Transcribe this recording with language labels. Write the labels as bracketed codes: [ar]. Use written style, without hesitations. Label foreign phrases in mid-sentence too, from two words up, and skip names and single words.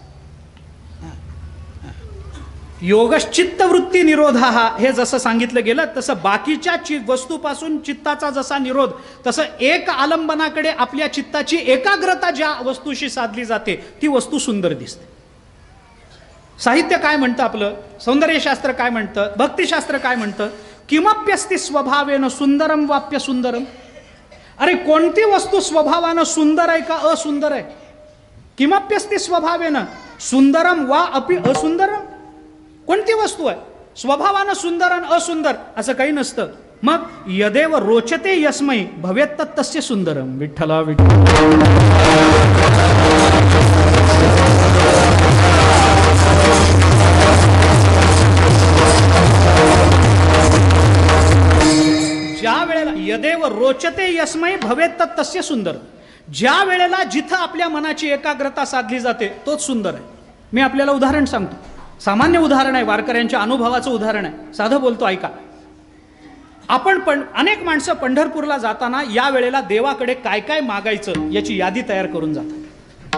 [sa] योगश्चित्तवृत्ती निरोधा [mr] हे जसं सांगितलं गेलं तसं बाकीच्या वस्तूपासून चित्ताचा जसा निरोध, तसं एक आलंबनाकडे आपल्या चित्ताची एकाग्रता ज्या वस्तूशी साधली जाते ती वस्तू सुंदर दिसते. साहित्य काय म्हणतं आपलं? सौंदर्यशास्त्र काय म्हणतं? भक्तिशास्त्र काय म्हणतं? [sa] किमप्यस्ति स्वभावेन सुंदरम वाप्य सुंदरम. [mr] अरे कोणती वस्तू स्वभावानं सुंदर आहे का असुंदर आहे? [sa] किमप्यस्ति स्वभावेन सुंदरम वा अपि असुंदरम. [mr] कोणती वस्तू आहे स्वभावानं सुंदर आणि असुंदर असं काही नसतं. [sa] मग यदेव रोचते यस्मै भवेत् तस्य सुंदरम. [mr] विठ्ठला विठ्ठल. ज्या वेळेला [sa] यदेव रोचते यस्मै भवेत् तस्य सुंदर, [mr] ज्या वेळेला जिथं आपल्या मनाची एकाग्रता साधली जाते तोच सुंदर आहे. मी आपल्याला उदाहरण सांगतो. सामान्य उदाहरण आहे, वारकऱ्यांच्या अनुभवाचं उदाहरण आहे. साधं बोलतो, ऐका. आपण अनेक माणसं पंढरपूरला जाताना या वेळेला देवाकडे काय काय मागायचं याची यादी तयार करून जातात.